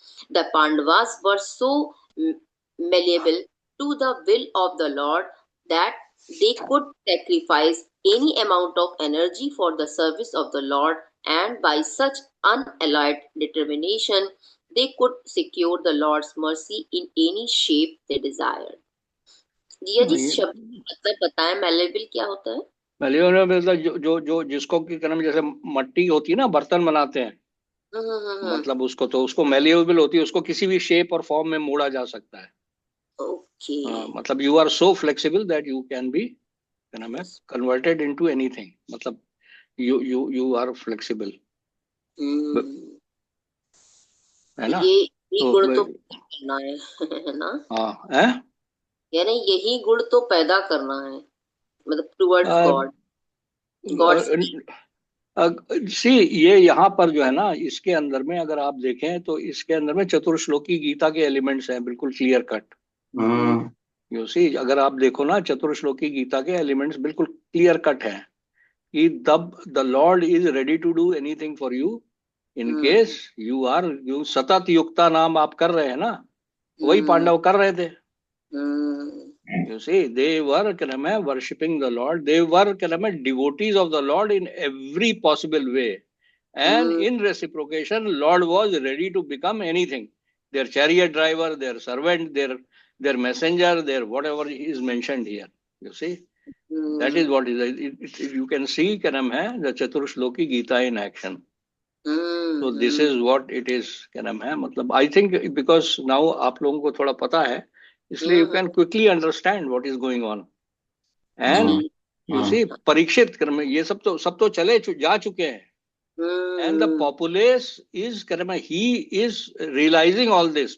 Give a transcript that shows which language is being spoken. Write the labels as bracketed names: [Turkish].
[English] The Pandavas were so malleable to the will of the Lord that they could sacrifice any amount of energy for the service of the Lord, and by such unalloyed determination they could secure the Lord's mercy in any shape they desired. [Hindi] जिया जी शब्द मतलब बताएं malleable क्या होता है? मैल्योबल मतलब जो जिसको की कर्म जैसे मट्टी होती है ना, बर्तन बनाते हैं, मतलब उसको मैल्योबल होती है, उसको किसी भी शेप और फॉर्म में मोड़ा जा सकता है. [English] Okay. [Hindi] मतलब [English] You are so flexible that you can be converted into anything. [Hindi] मतलब [English] you are flexible. [Hindi] है ना? ये गुण तो करना है ना? हाँ है, यानी यही गुण तो पैदा करना है, मतलब [English] Towards God. [Hindi] सी ये यहाँ पर जो है ना, इसके अंदर में अगर आप देखें तो इसके अंदर में चतुर्श्लोकी गीता के एलिमेंट्स हैं, बिल्कुल क्लियर कट. [English] you see, [Hindi] अगर आप देखो ना, चतुर्श्लोकी गीता के एलिमेंट्स बिल्कुल क्लियर कट हैं कि [English] the Lord is ready to do anything for you in case you [Hindi] सतत युक्ता नाम आप कर रहे हैं ना, वही पांडव कर रहे थे. [English] You see, they were worshipping the Lord. They were devotees of the Lord in every possible way, and in reciprocation, Lord was ready to become anything. Their chariot driver, their servant, their messenger, their whatever is mentioned here. You see. That is what is. You can see the Chaturshloki Gita in action. So this is what it is. [Hindi] मतलब [English] I think because now [Hindi] आप लोगों को थोड़ा पता है, इसलिए [English] you can quickly understand what is going on. And you see, [Hindi] Parikshit ये सब तो चले जा चुके हैं. [English] And the populace is he is realizing all this.